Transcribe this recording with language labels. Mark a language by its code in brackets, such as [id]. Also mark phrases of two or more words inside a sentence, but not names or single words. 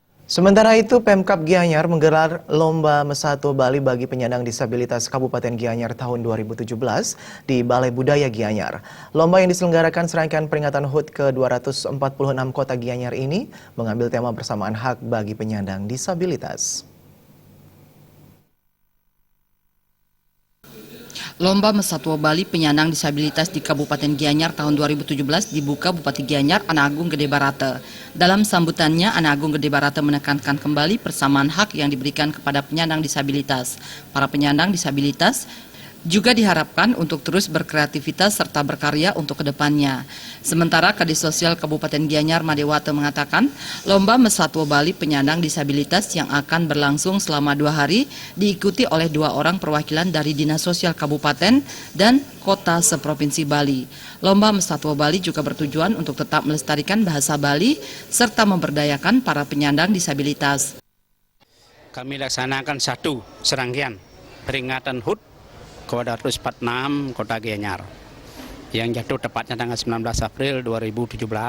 [id] Sementara itu, Pemkab Gianyar menggelar Lomba Mesatu Bali bagi penyandang disabilitas Kabupaten Gianyar tahun 2017 di Balai Budaya Gianyar. Lomba yang diselenggarakan serangkaian peringatan HUT ke-246 Kota Gianyar ini mengambil tema persamaan hak bagi penyandang disabilitas. Lomba Mesatwa Bali penyandang disabilitas di Kabupaten Gianyar tahun 2017 dibuka Bupati Gianyar Ana Agung Gede Barata. Dalam sambutannya, Ana Agung Gede Barata menekankan kembali persamaan hak yang diberikan kepada penyandang disabilitas. Para penyandang disabilitas juga diharapkan untuk terus berkreativitas serta berkarya untuk kedepannya. Sementara Kadis Sosial Kabupaten Gianyar Madewate mengatakan, Lomba Mesatwa Bali penyandang disabilitas yang akan berlangsung selama 2 hari diikuti oleh 2 orang perwakilan dari Dinas Sosial Kabupaten dan Kota seprovinsi Bali. Lomba Mesatwa Bali juga bertujuan untuk tetap melestarikan bahasa Bali serta memberdayakan para penyandang disabilitas. Kami laksanakan satu serangkaian peringatan HUT ke-246 Kota Gianyar yang jatuh tepatnya tanggal 19 April 2017.